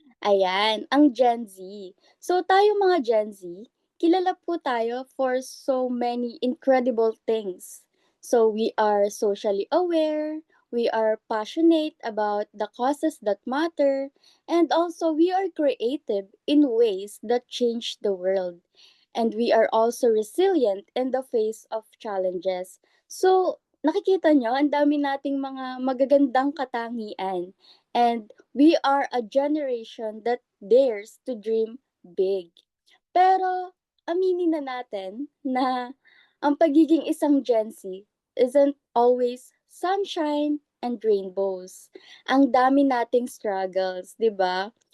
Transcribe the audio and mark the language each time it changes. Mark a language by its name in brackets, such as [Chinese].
[Filipino] Ayan, ang Gen Z. So tayo mga Gen Z, kilala po tayo [English] for so many incredible things. So we are socially aware, we are passionate about the causes that matter, and also we are creative in ways that change the world. And we are also resilient in the face of challenges. [Filipino] So nakikita nyo, ang dami nating mga magagandang katangian. [English] And we are a generation that dares to dream big. [Filipino] Pero aminin na natin na ang pagiging isang Gen Z [English] isn't always sunshine and rainbows. [Filipino] Ang dami nating struggles, 'di ba?